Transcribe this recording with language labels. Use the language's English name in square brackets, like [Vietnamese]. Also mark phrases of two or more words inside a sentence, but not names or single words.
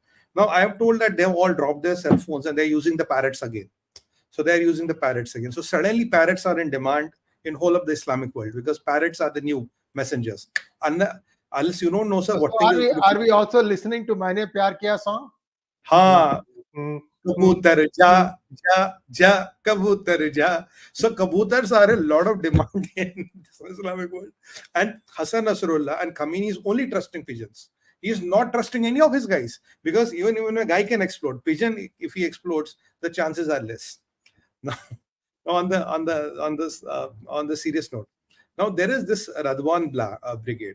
[English] Now, I am told that they have all dropped their cell phones and they're using the parrots again. So suddenly parrots are in demand in whole of the Islamic world, because parrots are the new messengers. Unless you don't know, sir, are we also listening to Maine Pyar Kiya song? [Hindi] To Kabutar ja, ja, ja, kabutar ja. [English] So kabutars are a lot of demand in the Islamic world. And Hassan Nasrullah and Khamenei is only trusting pigeons. He is not trusting any of his guys, because even a guy can explode. Pigeon, if he explodes, the chances are less. Now, on the serious note, now there is this 𝗣𝗚𝗿 brigade.